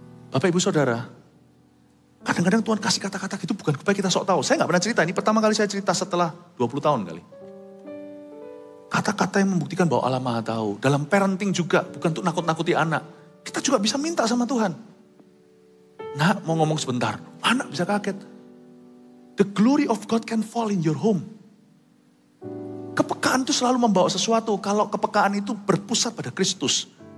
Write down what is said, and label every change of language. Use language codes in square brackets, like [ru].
[id] Bapak Ibu Saudara, kadang-kadang Tuhan kasih kata-kata gitu bukan supaya kita sok tahu. Saya gak pernah cerita, ini pertama kali saya cerita setelah 20 tahun kali. Kata-kata yang membuktikan bahwa Allah Maha Tahu. Dalam parenting juga, bukan untuk nakut-nakuti anak. Kita juga bisa minta sama Tuhan. Nak, mau ngomong sebentar. Anak bisa kaget. [en] The glory of God can fall in your home. [id] Kepekaan itu selalu membawa sesuatu. Kalau kepekaan itu berpusat pada Kristus.